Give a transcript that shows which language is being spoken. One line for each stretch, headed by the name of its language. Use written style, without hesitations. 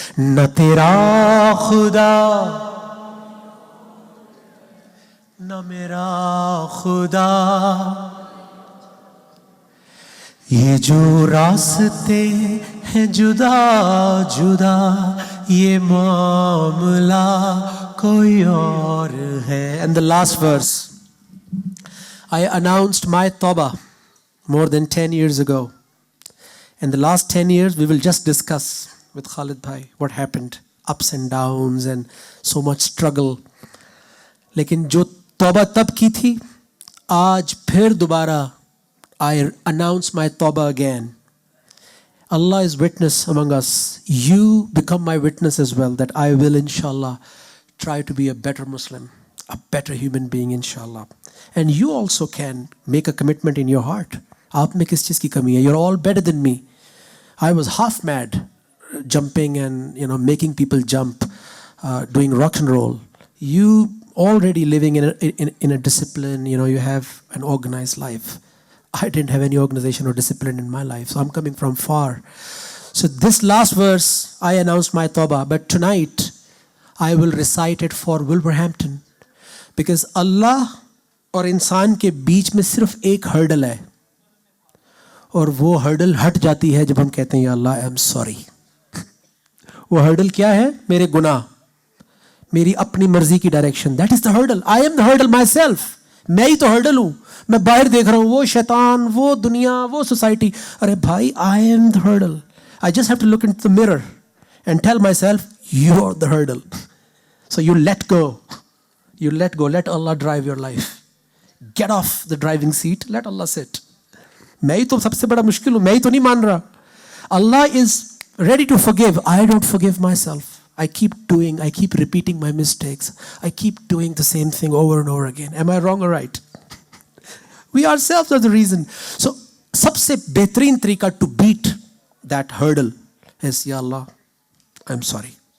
Urdu: نہ تیرا خدا نہ میرا خدا, یہ جو راستے ہیں جدا جدا, یہ معاملہ کوئی اور ہے.
English: And the last verse, I announced my tawbah more than 10 years ago. In the last 10 years, we will just discuss with Khalid bhai what happened, ups and downs and so much struggle.
Urdu: لیکن جو توبہ تب کی تھی, آج پھر دوبارہ
English: I announce my tawbah again. Allah is witness among us. You become my witness as well that I will inshallah try to be a better Muslim, a better human being inshallah. And you also can make a commitment in your heart.
Urdu: آپ میں کس چیز کی کمی ہے؟
English: You're all better than me. I was half mad jumping and making people jump, doing rock and roll. You already living in a discipline, you have an organized life. I didn't have any organization or discipline in my life, so I'm coming from far. So this last verse, I announced my tawbah, but tonight I will recite it for Wolverhampton, because Allah
Urdu: اور انسان کے بیچ میں صرف ایک hurdle ہے, اور وہ hurdle ہٹ جاتی ہے جب ہم کہتے ہیں یا اللہ
English: I am sorry.
Urdu: وہ ہرڈل کیا ہے؟ میرے گناہ, میری اپنی مرضی کی direction.
English: That is the hurdle. I am the hurdle myself.
Urdu: میں ہی تو ہرڈل ہوں. میں باہر دیکھ رہا ہوں وہ شیطان, وہ دنیا, وہ سوسائٹی. ارے بھائی,
English: I am the hurdle. I just have to look in the mirror and tell myself you are the hurdle. So you let go. You let go. Let Allah drive your life. Get off the driving seat. Let Allah sit.
Urdu: میں ہی تو سب سے بڑا مشکل ہوں, میں ہی تو نہیں مان رہا.
English: Allah is ready to forgive. I don't forgive myself. I keep repeating my mistakes. I keep doing the same thing over and over again. Am I wrong or right? We ourselves are the reason. So
Urdu: سب سے بہترین طریقہ
English: to beat that hurdle is Ya Allah, I'm sorry.